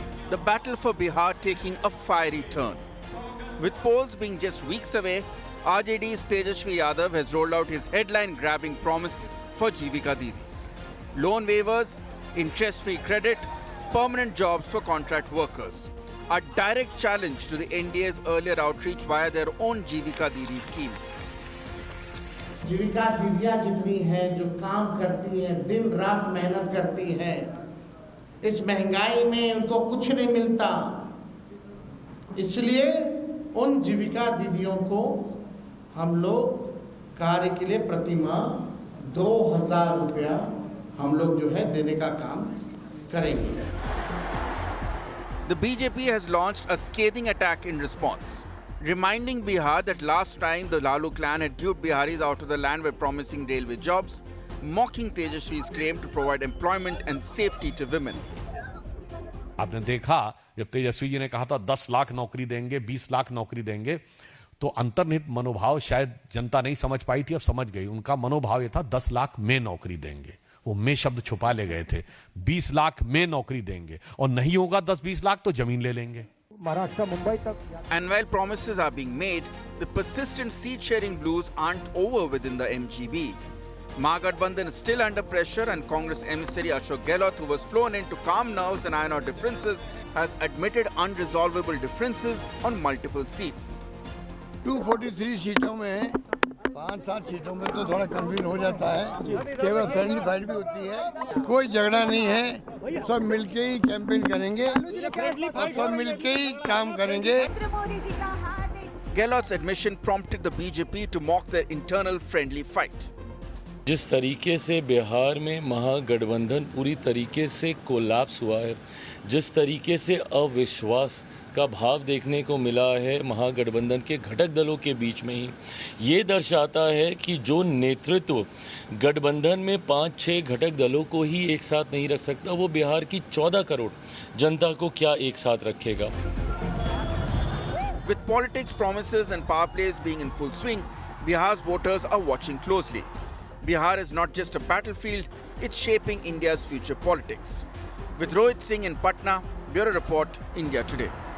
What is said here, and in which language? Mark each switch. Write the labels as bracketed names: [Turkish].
[English] The battle for Bihar taking a fiery turn. With polls being just weeks away, RJD's Tejaswi Yadav has rolled out his headline-grabbing promise for Jivika Didis. Loan waivers, interest-free credit, permanent jobs for contract workers. A direct challenge to the NDA's earlier outreach via their own Jivika Didi scheme. [Hindi] जीविका दीदियाँ जितनी हैं जो काम करती हैं, दिन रात मेहनत करती हैं, इस महंगाई में उनको कुछ नहीं मिलता, इसलिए उन जीविका दीदियों को हम लोग कार्य के लिए प्रति माह 2000 रुपया हम लोग जो है देने का काम करेंगे. [English] The BJP has launched a scathing attack in response, reminding Bihar that last time the Lalu clan had duped Biharis out of the land by promising railway jobs, mocking Tejaswi's claim to provide employment and safety to women. [Hindi] आपने देखा जब तेजस्वी जी ने कहा था 10 लाख नौकरी देंगे, 20 लाख नौकरी देंगे, तो अंतर्निहित मनोभाव शायद जनता नहीं समझ पाई थी, अब समझ गई. उनका मनोभाव ये था 10 लाख में नौकरी देंगे. वो में शब्द छुपा ले गए थे. 20 लाख में नौकरी देंगे और नहीं होगा 10-20 लाख तो जमीन ले लेंगे. [English] And while promises are being made, the persistent seat-sharing blues aren't over within the MGB. Mahagathbandhan is still under pressure, and Congress emissary Ashok Gehlot, who was flown in to calm nerves and iron out differences, has admitted unresolvable differences on multiple seats. [Hindi] 243 सीटों में 5-7 सीटों में तो थोड़ा confusion हो जाता है, केवल फ्रेंडली फाइट भी होती है. कोई झगड़ा नहीं है, सब मिलके ही कैंपेन करेंगे और सब मिलके ही काम करेंगे. [English] Gehlot's admission prompted the BJP to mock their internal friendly fight. [Hindi] जिस तरीके से बिहार में महागठबंधन पूरी तरीके से कोलैप्स हुआ है, जिस तरीके से अविश्वास का भाव देखने को मिला है महागठबंधन के घटक दलों के बीच में ही, ये दर्शाता है कि जो नेतृत्व गठबंधन में 5-6 घटक दलों को ही एक साथ नहीं रख सकता, वो बिहार की 14 करोड़ जनता को क्या एक साथ रखेगा। [English] With politics, promises and power plays being in full swing, Bihar's voters are watching closely. Bihar is not just a battlefield, it's shaping India's future politics. With Rohit Singh in Patna, Bureau Report, India Today.